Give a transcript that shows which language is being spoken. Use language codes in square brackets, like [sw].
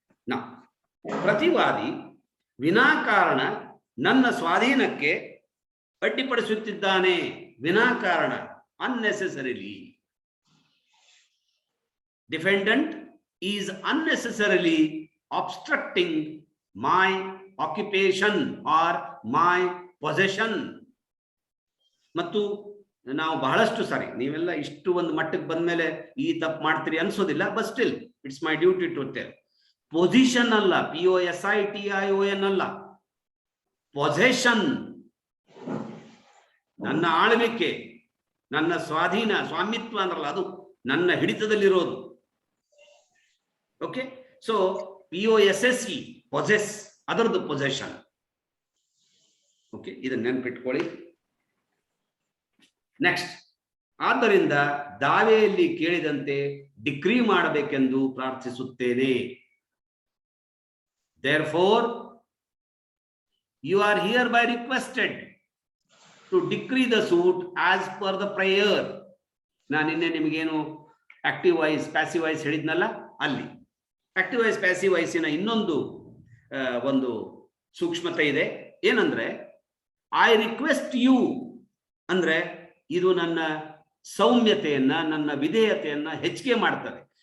[kn] Now, ಪ್ರತಿವಾದಿ ವಿನಾಕಾರಣ ನನ್ನ ಸ್ವಾಧೀನಕ್ಕೆ ಅಡ್ಡಿಪಡಿಸುತ್ತಿದ್ದಾನೆ. ವಿನಾಕಾರಣ, unnecessarily. [en] Defendant is unnecessarily obstructing my occupation or my possession. [kn] ಮತ್ತು ನಾವು ಬಹಳಷ್ಟು ಸಾರಿ, ನೀವೆಲ್ಲ ಇಷ್ಟು ಒಂದು ಮಟ್ಟಕ್ಕೆ ಬಂದ್ಮೇಲೆ ಈ ತಪ್ಪು ಮಾಡ್ತೀರಿ ಅನ್ಸೋದಿಲ್ಲ, [en] But still it's my duty to tell. [kn] Position ಅಲ್ಲ, POSITION ಅಲ್ಲ, ಪೊಸೆಷನ್. ನನ್ನ ಆಳ್ವಿಕೆ, ನನ್ನ ಸ್ವಾಧೀನ, ಸ್ವಾಮಿತ್ವ ಅಂದ್ರಲ್ಲ, ಅದು ನನ್ನ ಹಿಡಿತದಲ್ಲಿರೋದು. ಓಕೆ, ಸೊ POSSE ಪೊಸೆಸ್, ಅದರದ್ದು ಪೊಸೆಷನ್. ಓಕೆ, ಇದನ್ನ ನೆನ್ಪಿಟ್ಕೊಳ್ಳಿ. ನೆಕ್ಸ್ಟ್, ಆದ್ದರಿಂದ ದಾವೆಯಲ್ಲಿ ಕೇಳಿದಂತೆ ಡಿಕ್ರಿ ಮಾಡಬೇಕೆಂದು ಪ್ರಾರ್ಥಿಸುತ್ತೇನೆ. [en] Therefore, you are hereby requested to decree the suit as per the prayer. [kn] ನಾನು ನಿನ್ನೆ ನಿಮಗೇನು ಆಕ್ಟಿವ್ ವಾಯ್ಸ್ ಪ್ಯಾಸಿವ್ ವಾಯ್ಸ್ ಹೇಳಿದ್ನಲ್ಲ, ಅಲ್ಲಿ ಆಕ್ಟಿವ್ ವಾಯ್ಸ್ ಪ್ಯಾಸಿವ್ ವಾಯ್ಸಿನ ಇನ್ನೊಂದು ಒಂದು ಸೂಕ್ಷ್ಮತೆ ಇದೆ. ಏನಂದ್ರೆ [en] I request you [kn] ಅಂದ್ರೆ ಇದು ನನ್ನ ಸೌಮ್ಯತೆಯನ್ನ, ನನ್ನ ವಿಧೇಯತೆಯನ್ನ ಹೆಚ್ಚಿಗೆ ಮಾಡ್ತದೆ.